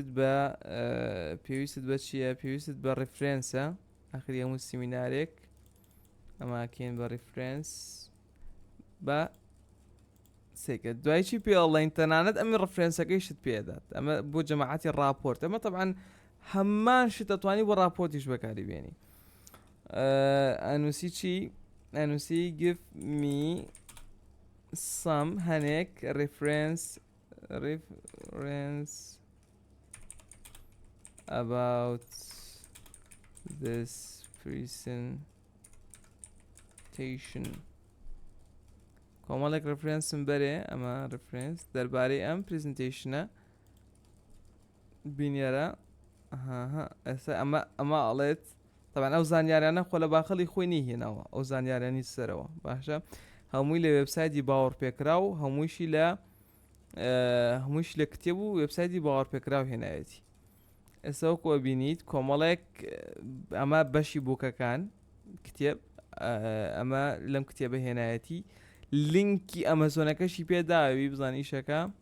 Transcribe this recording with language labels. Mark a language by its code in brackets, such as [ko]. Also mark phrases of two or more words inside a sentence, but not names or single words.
[ckb] بە چییە پێویستت بە ڕیفرێنسە ئاخری هەموو سیمینارێک ئەماکەین بە ڕیفرێنس بە سێکە دوای چی پێڵین تەنانەت ئەمی ڕفرێنسەکەی شت پێدات ئەمە بۆ جەماعەتی ڕاپۆرت ئەمە طبعاً هەمان شت دەتوانی بۆ ڕاپۆرتیش بەکاری بێنی ئەنووسی چی ئەنووسی [en] give me some [ckb] هەنێک reference [en] about this presentation [ckb] کۆمەڵێک ڕفرێنسم بەرێ ئەمە ڕفرێنس دەربارەی ئەم پرزنتیشنە بینیارە ئێستا ئەمە ئەڵێت طبعاً ئەو زانیاریانە خۆ لە باخەڵی خۆی نەهێناوە ئەو زانیاریانی سەرەوە باشە هەمووی لە وێبسایتی باوەڕپێکرا و هەموویشی لە کتێب و وێبسایتی باوەڕپێکرا و هێنایەتی ئێستا وەکو بینیت کۆمەڵێک ئەمە بەشی بووکەکان کتێب ئەمە لەم کتێبە هێنایەتی لینکی ئەمەزۆنەکەشی پێداوی بزان ئیشەکە